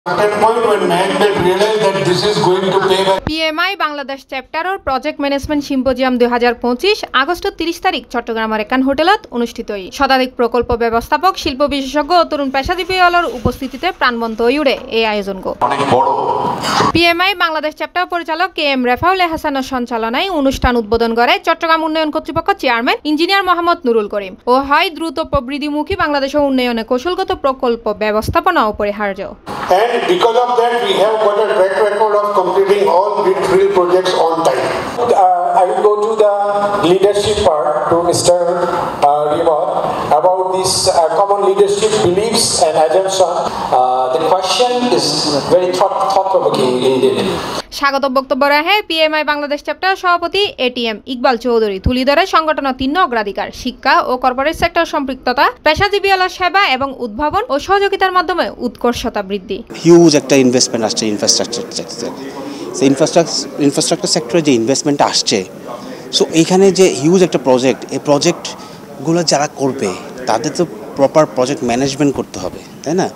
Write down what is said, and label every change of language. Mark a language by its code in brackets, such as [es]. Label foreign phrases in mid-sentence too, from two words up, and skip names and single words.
[as] PMI বাংলাদেশ চেপ্টাৰৰ [en] project management symposium [as] 2025 আগষ্টৰ 30 তাৰিখ চট্টগ্ৰামৰ একান হোটেলত অনুষ্ঠিত হয়। শতাধিক প্ৰকল্প ব্যৱস্থাপক, শিল্প বিশেষজ্ঞ ও তৰুণ পেশাজীৱীসকলৰ উপস্থিতিতে প্ৰাণবন্ত হৈ উঠে এই আয়োজন। [bn] PMI বাংলাদেশ চেপ্টাৰ পৰিচালক KM রেফাউল হাসানের সঞ্চালনায় অনুষ্ঠান উদ্বোধন করে চট্টগ্রাম উন্নয়ন কর্তৃপক্ষ চেয়ারম্যান ইঞ্জিনিয়ার মোহাম্মদ নুরুল করিম ও হয় দ্রুত প্রবৃদ্ধিমুখী বাংলাদেশের উন্নয়নে কৌশলগত প্রকল্প ব্যবস্থাপনা অপরিহার্য। [en] And because of that, we have got a track record of completing all greenfield projects on time. I will go to the leadership part to Mr. Riyad about this common leadership beliefs and assumptions. The question is very thought-provoking indeed. [bn] স্বাগত বক্তব্য রাখে PMI বাংলাদেশ চ্যাপ্টার সভাপতি ATM ইকবাল চৌধুরী। তুলি ধরে সংগঠনের 3 অগ্রাধিকার: শিক্ষা ও [en] corporate sector [bn] সম্পৃক্ততা, পেশাজীবীদের সেবা এবং উদ্ভাবন ও সহযোগিতার মাধ্যমে উৎকর্ষতা বৃদ্ধি। হিউজ একটা ইনভেস্টমেন্ট আসছে [en] infrastructure sector. [bn] সেই [en] infrastructure sector [bn] যে ইনভেস্টমেন্ট আসছে, সো এইখানে যে হিউজ একটা প্রজেক্ট, এই প্রজেক্টগুলো যারা করবে তাদের তো [en] proper project management [bn] করতে হবে, তাই না?